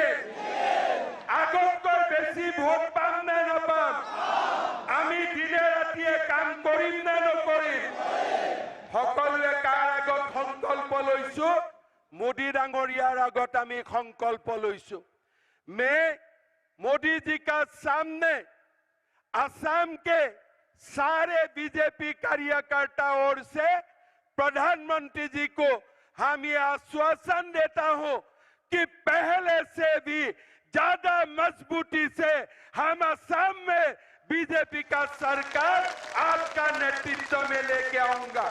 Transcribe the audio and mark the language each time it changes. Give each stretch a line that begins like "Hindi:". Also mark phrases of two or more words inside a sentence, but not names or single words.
Assamese: আগতকৈ বেছি ভোট পাম নে নাপাম? আমি দিনে ৰাতিয়ে কাম কৰিম নে নকৰিম? সকলোৱে কাৰ আগত সংকল্প লৈছো? মোদী ডাঙৰীয়াৰ আগত আমি সংকল্প লৈছো।
Hindi: मैं मोदी जी का सामने असम के सारे बीजेपी कार्यकर्ताओं ओर से प्रधानमंत्री जी को हम ये आश्वासन देता हूं कि पहले से भी ज्यादा मजबूती से हम असम में बीजेपी का सरकार आपका नेतृत्व में लेके आऊंगा।